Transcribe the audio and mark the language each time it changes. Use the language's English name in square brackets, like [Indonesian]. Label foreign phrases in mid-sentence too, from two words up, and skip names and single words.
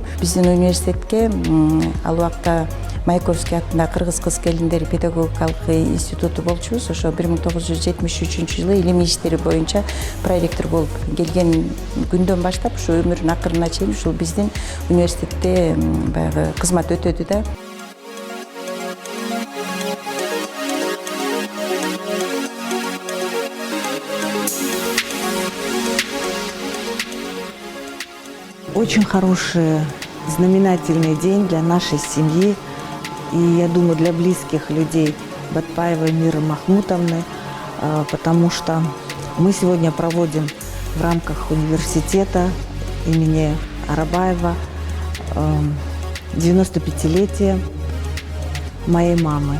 [Kyrgyz] Биздин университетке ал убакта Маяковский атындагы кыргыз кыз-келиндер педагогикалык институту болчубуз. Ошо 1973-жылы илимий иштери боюнча проректор болуп келген күндөн баштап ушу өмүрүнүн акырына чейин ушул биздин университетте баягы кызмат өтөдү да. [Russian] Очень хороший, знаменательный день для нашей семьи и, я думаю, для близких людей Батпаевой Миры Махмутовны, потому что мы сегодня проводим в рамках университета имени Арабаева 95-летие моей мамы.